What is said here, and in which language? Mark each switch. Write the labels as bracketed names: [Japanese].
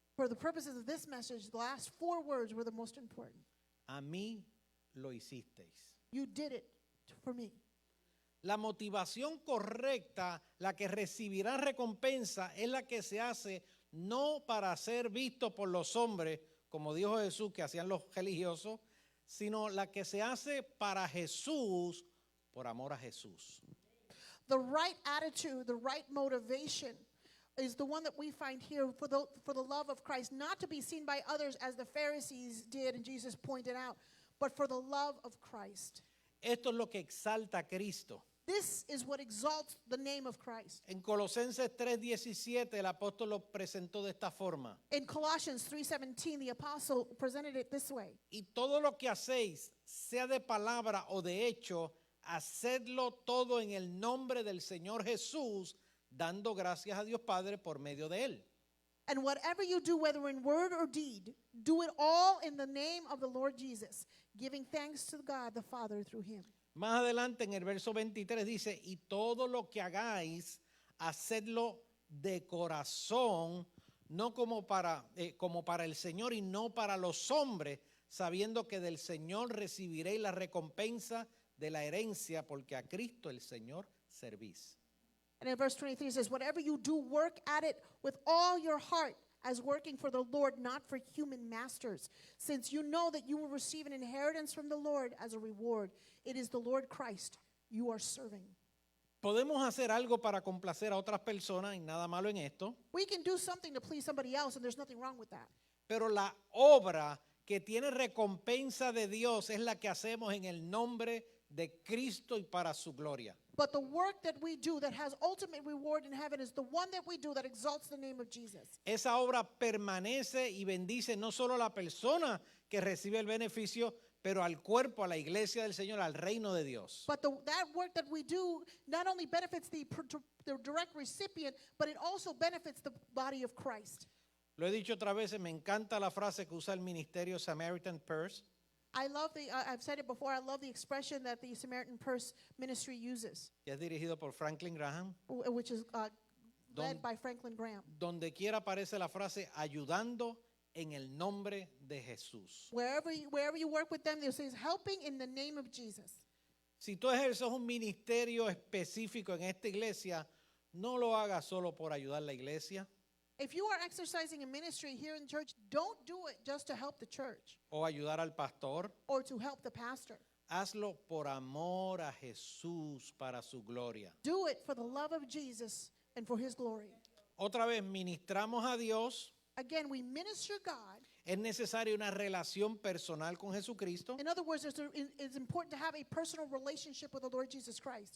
[English] For the purposes of this message, the last 4 words were the most important. [Spanish] A mí lo hicisteis. [English] You did it for me. [Spanish] La motivación correcta, la que recibirá recompensa, es la que se hace no para ser visto por los hombres, como dijo Jesús que hacían los religiosos, sino la que se hace para Jesús, por amor a Jesús. [English] The right attitude, the right motivation is the one that we find here for the love of Christ, not to be seen by others as the Pharisees did and Jesus pointed out, but for the love of Christ. [Spanish] Esto es lo que exalta a Cristo. [English] This is what exalts the name of Christ. [Spanish] En Colosenses 3:17 el apóstol lo presentó de esta forma. [English] In Colossians 3:17, the apostle presented it this way. [Spanish] Y todo lo que hacéis, sea de palabra o de hecho, hacedlo todo en el nombre del Señor Jesús, dando gracias a Dios Padre por medio de él. [English] And whatever you do, whether in word or deed, do it all in the name of the Lord Jesus, giving thanks to God the Father through him. [Spanish] Más adelante en el verso 23 dice: y todo lo que hagáis, hacedlo de corazón, no como para el Señor y no para los hombres, sabiendo que del Señor recibiréis la recompensa de la herencia, porque a Cristo el Señor servís. [English] And in verse 23 it says, "Whatever you do, work at it with all your heart, as working for the Lord, not for human masters, since you know that you will receive an inheritance from the Lord as a reward. It is the Lord Christ you are serving." [Spanish] Podemos hacer algo para complacer a otras personas, y nada malo en esto, [English] We can do something to please somebody else, and there's nothing wrong with that. [Spanish] pero la obra que tiene recompensa de Dios es la que hacemos en el nombre de Cristo y para su gloria. [English] But the work that we do that has ultimate reward in heaven is the one that we do that exalts the name of Jesus. [Spanish] Esa obra permanece y bendice no solo a la persona que recibe el beneficio, pero al cuerpo, a la iglesia del Señor, al reino de Dios. [English] But that work that we do not only benefits the direct recipient, but it also benefits the body of Christ. [Spanish] Lo he dicho otras veces, me encanta la frase que usa el ministerio Samaritan Purse. [English] I love I've said it before, I love the expression that the Samaritan Purse ministry uses, [Spanish] Que es dirigido por Franklin Graham. [English] which is led [Spanish] Don- [English] by Franklin Graham. [Spanish] Donde quiera aparece la frase ayudando en el nombre de Jesús. [English] Wherever you work with them, they'll say helping in the name of Jesus. [Spanish] Si tú ejerces un ministerio específico en esta iglesia, no lo hagas solo por ayudar a la iglesia [English] If you are exercising a ministry here in church, don't do it just to help the church [Spanish] o ayudar al pastor. [English] or to help the pastor. [Spanish] Hazlo por amor a Jesús para su gloria. [English] Do it for the love of Jesus and for his glory. [Spanish] Otra vez, ministramos a Dios. [English] Again, we minister God. [Spanish] Es necesaria una relación personal con Jesucristo, [English] In other words, it's important to have a personal relationship with the Lord Jesus Christ.